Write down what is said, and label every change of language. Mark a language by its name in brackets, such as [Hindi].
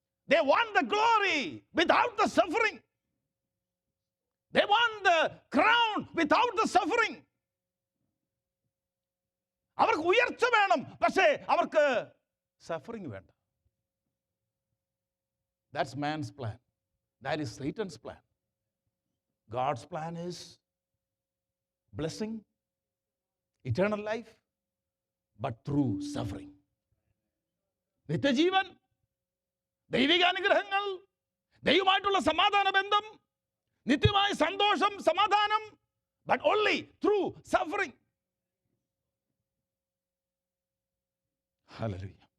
[English] They want the glory without the suffering. They want the crown without the suffering. [Malayalam] അവർക്ക് ഉയർച്ച വേണം, പക്ഷേ അവർക്ക് സഫറിങ് വേണ്ട. [English] That's man's plan. That is Satan's plan. God's plan is blessing, eternal life, but through suffering. [Malayalam] നിത്യജീവൻ, ദൈവിക അനുഗ്രഹങ്ങൾ, ദൈവമായിട്ടുള്ള സമാധാന ബന്ധം, നിത്യമായ സന്തോഷം, സമാധാനം, [English] but only through suffering. [Malayalam] Hallelujah.